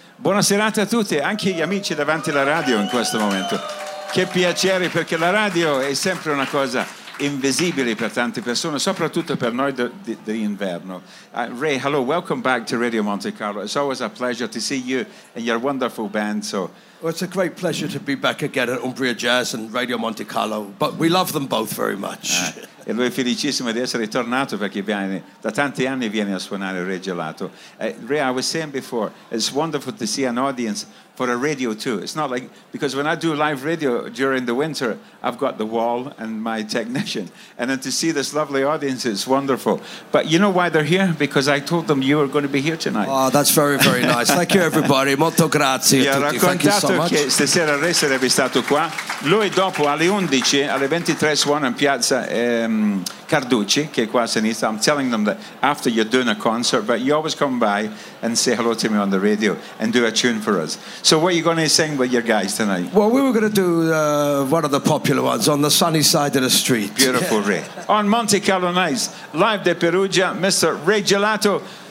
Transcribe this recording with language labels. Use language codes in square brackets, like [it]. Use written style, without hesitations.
[it] Buona serata a tutti, anche gli amici davanti alla radio in questo momento. Che piacere, perché la radio è sempre una cosa invisibile per tante persone, soprattutto per noi d'inverno. [en] Ray, hello, welcome back to Radio Monte Carlo. It's always a pleasure to see you and your wonderful band. So, well, it's a great pleasure to be back again at Umbria Jazz and Radio Monte Carlo, but we love them both very much. [it] E lui è felicissimo di essere tornato, perché viene, da tanti anni viene a suonare Re Gelato. [en] Ray, I was saying before, it's wonderful to see an audience for a radio too. It's not like, because when I do live radio during the winter, I've got the wall and my technician. And then to see this lovely audience, it's wonderful. But you know why they're here? Because I told them you were going to be here tonight. Oh, that's very, very nice. Thank you, everybody. [it] Molto grazie. Ha raccontato che stasera Ray sarebbe stato qua. Lui dopo alle 11, alle 23 suona in piazza Carducci, che è qua a sinistra. [en] I'm telling them that after you're doing a concert, but you always come by and say hello to me on the radio and do a tune for us. So what are you going to sing with your guys tonight? Well, we were going to do one of the popular ones, On the Sunny Side of the Street. Beautiful, Ray. On Monte Carlo Nights, live de Perugia, Mr. Ray Gelato.